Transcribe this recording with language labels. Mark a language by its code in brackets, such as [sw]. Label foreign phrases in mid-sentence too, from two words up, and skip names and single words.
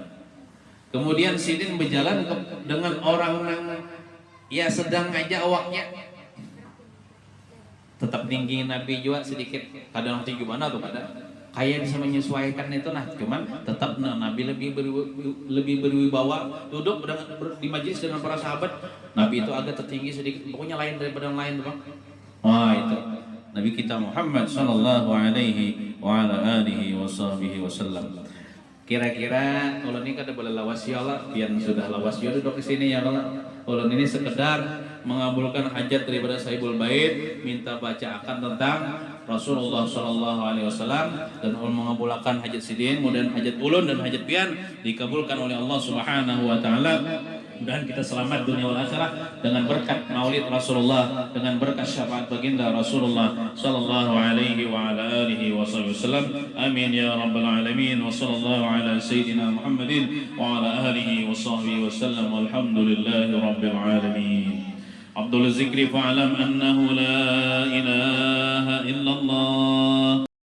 [id] Kemudian Sidin berjalan dengan orang yang ya sedang aja awaknya, tetap tinggi Nabi juga sedikit. Kadang tinggi mana tuh kadang kayak bisa menyesuaikan itu, nah cuman tetap Nabi lebih berwibawa duduk di majlis dengan para sahabat. Nabi itu agak tertinggi sedikit, pokoknya lain daripada yang lain tuh Bang. Wah itu Nabi kita Muhammad [ar] صلى الله عليه وعلى آله وسلم. [bjn] Kira-kira ulun ini kada boleh lawas ya Allah, biar sudah lawas ya duduk di sini ya Allah. [id] Ulun ini sekedar mengabulkan hajat daripada [ar] صاحب البيت, [id] minta bacakan tentang Rasulullah [ar] صلى الله عليه وسلم, [id] dan ulun mengabulkan hajat Sidin, kemudian hajat ulun dan hajat pian dikabulkan oleh Allah [ar] سبحانه وتعالى. [id] Mudah-mudahan kita selamat dunia wal akhirah dengan berkat maulid Rasulullah, dengan berkat syafaat baginda Rasulullah [ar] صلى الله عليه وعلى آله وسلم. آمين يا رب العالمين. وصلى الله على سيدنا محمد وعلى آله وصحبه وسلم. والحمد لله رب العالمين. عبد الذكري فاعلم أنه لا إله إلا الله.